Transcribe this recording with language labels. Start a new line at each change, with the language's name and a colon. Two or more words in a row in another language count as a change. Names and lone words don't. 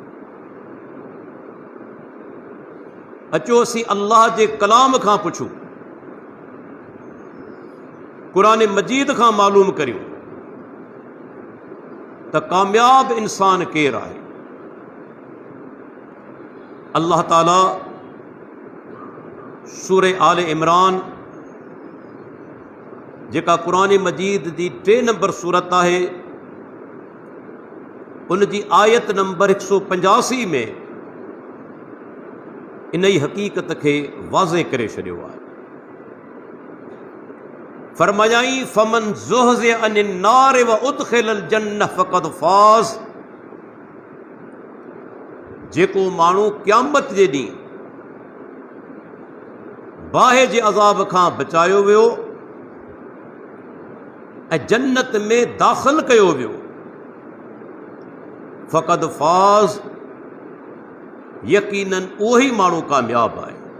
Sindhi: अचो असीं अल्लाह जे कलाम खां पुछूं, क़ुरान मजीद खां मालूम करियूं त कामयाब इंसान केरु आहे। अल्लाह ताला सूरे आले इमरान जेका क़ुरान मजीद जी 3 नंबर सूरत है उन जी आयत नंबर 185 में इन ई हक़ीक़त के वाज़े करे छॾियो आहे।
Arabic: फरमायाई فمن زحزح عن النار و أدخل الجنة فقد فاز,
Sindhi: जेको माण्हू क़यामत जे ॾींहुं बाहि जे अज़ाब खां बचायो वियो ऐं जन्नत में दाख़िल कयो वियो,
Arabic: فقد فاز,
Sindhi: यकीनन उहो ई माण्हू कामयाब आहे।